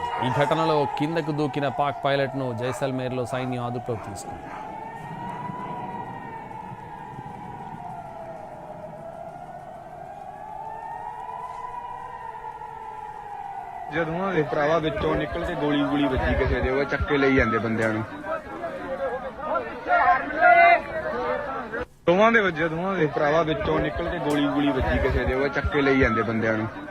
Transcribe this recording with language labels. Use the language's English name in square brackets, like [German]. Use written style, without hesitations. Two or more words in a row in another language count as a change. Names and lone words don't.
[Telugu] ఈ ఘటనలో కిందకు దూకిన పాక్ పైలట్ను జైసల్మేర్లో సైన్యం అదుపులోకి తీసుకుంది. [Punjabi] ਜਦੋਂ ਦੇ ਭਰਾਵਾ ਵਿੱਚੋਂ ਨਿਕਲ ਕੇ ਗੋਲੀ ਵੱਜੀ ਕਿਸੇ ਦੇ, ਉਹ ਚੱਕੇ ਲਈ ਜਾਂਦੇ ਬੰਦਿਆਂ ਨੂੰ। ਦੋਵਾਂ ਦੇ ਭਰਾਵਾ ਵਿੱਚੋਂ ਨਿਕਲ ਕੇ ਗੋਲੀ ਵੱਜੀ ਕਿਸੇ ਦੇ, ਉਹ ਚੱਕੇ ਲਈ ਜਾਂਦੇ ਬੰਦਿਆਂ ਨੂੰ।